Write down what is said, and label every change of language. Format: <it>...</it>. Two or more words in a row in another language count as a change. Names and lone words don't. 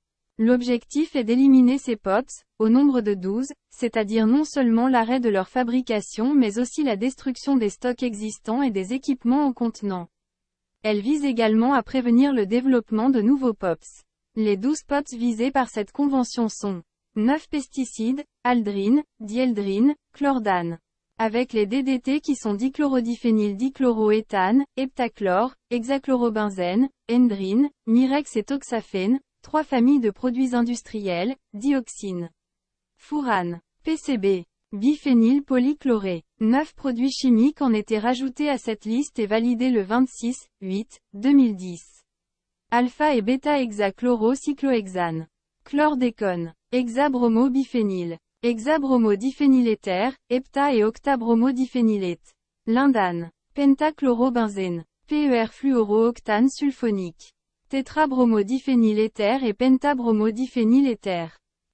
<fr>L'objectif est d'éliminer ces POPs, au nombre de 12, c'est-à-dire non seulement l'arrêt de leur fabrication mais aussi la destruction des stocks existants et des équipements en contenant. Elle vise également à prévenir le développement de nouveaux POPs. Les 12 POPs visés par cette convention sont 9 pesticides, aldrine, dieldrine, chlordane. Avec les DDT qui sont dichlorodiphényl-dichloroéthane, heptachlore, hexachlorobenzène, endrine, mirex et toxaphène, 3 familles de produits industriels, dioxine, furane, PCB, biphényl polychloré. 9 produits chimiques en étaient rajoutés à cette liste et validés le 26-08-2010. Alpha et bêta-hexachlorocyclohexane. Chlordécone. Hexabromobiphényle. Hexabromodiphényléther, hepta- et octabromodiphénylate. Lindane. Pentachlorobenzène. PER-fluorooctane sulfonique. Tétrabromodiphényléther et pentabromodiphényléther.</fr>